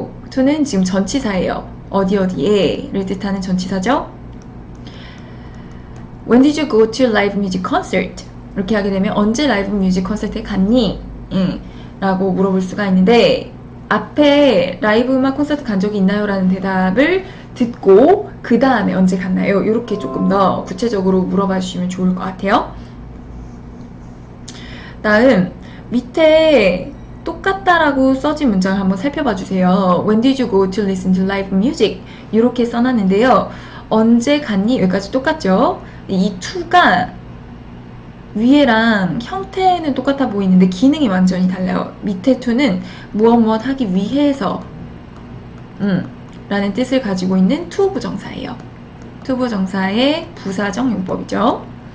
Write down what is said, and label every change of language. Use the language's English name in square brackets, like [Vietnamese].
[Korean] to는 지금 전치사예요. 어디에를 뜻하는 전치사죠. [English] When did you go to live music concert? [Korean] 이렇게 하게 되면 언제 라이브 뮤직 콘서트에 갔니? 라고 물어볼 수가 있는데, 앞에 라이브 음악 콘서트 간 적이 있나요? 라는 대답을 듣고 그 다음에 언제 갔나요? 이렇게 조금 더 구체적으로 물어봐 주시면 좋을 것 같아요. 다음 밑에 똑같다라고 써진 문장을 한번 살펴봐 주세요. [English] When did you go to listen to live music? [Korean] 이렇게 써놨는데요. 언제 갔니? 여기까지 똑같죠? 이 to가 위에랑 형태는 똑같아 보이는데 기능이 완전히 달라요. 밑에 to는 무엇 하기 위해서 라는 뜻을 가지고 있는 to 부정사예요. to 부정사의 부사적 용법이죠.